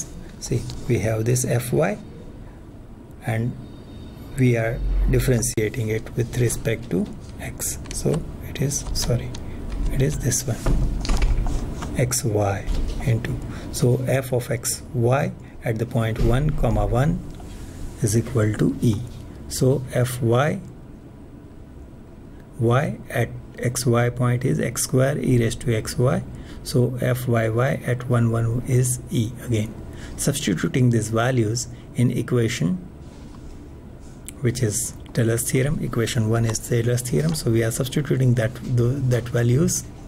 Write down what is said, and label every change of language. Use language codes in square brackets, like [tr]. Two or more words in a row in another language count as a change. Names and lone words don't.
[en] See, we have this fy and we are differentiating it with respect to x. So it is, it is this one, xy into, so f of xy at the point 1, 1 is equal to e. So fy y at xy point is x square e raised to xy, so fyy at 1, 1 is e again. Substituting these values in equation which is Taylor's theorem, equation 1 is Taylor's theorem, so we are substituting that values.